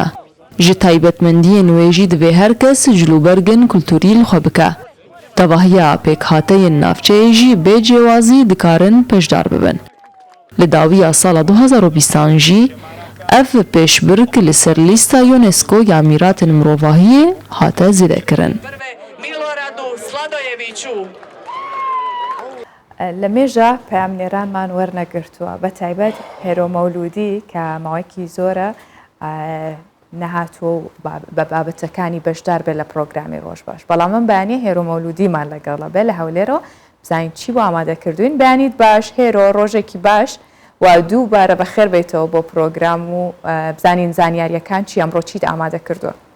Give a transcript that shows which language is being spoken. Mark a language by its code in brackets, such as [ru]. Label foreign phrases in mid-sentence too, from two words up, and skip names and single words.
[ku] Ji taybetmendiyên wê jî divê her kes cilûbergên kulturî li xwe bike. Tevahiya pêkhateyên navçeyê jî bê cêwazî dikarin peşdar bibin. Li dawiya sala 2020 jî ev pêşbirk li ser lîsta UNESCO ya mîratên mirovahiyê hate zêdekirin. [ckb] لە مێژە پامنێرانمان وەرنەگرتووە بە تایبەت هێرۆ مەولودی کە ماوەیەکی زۆرە نەهاتووە بە بابەتەکانی بەشدار بێت لە پرۆگرامی ڕۆژ باش بەڵام من بەیانی هێرۆ مەولودیمان لەگەڵە بێت لە هەولێرەوە بزانین چی بۆ ئامادەکردوین بەیانیت باش هێرۆ ڕۆژێکی باش و دووبارە بەخێر بیتەوە بۆ پرۆگرام و بزانین زانیاریەکان چی ئەمڕۆ چیت ئامادە کردووە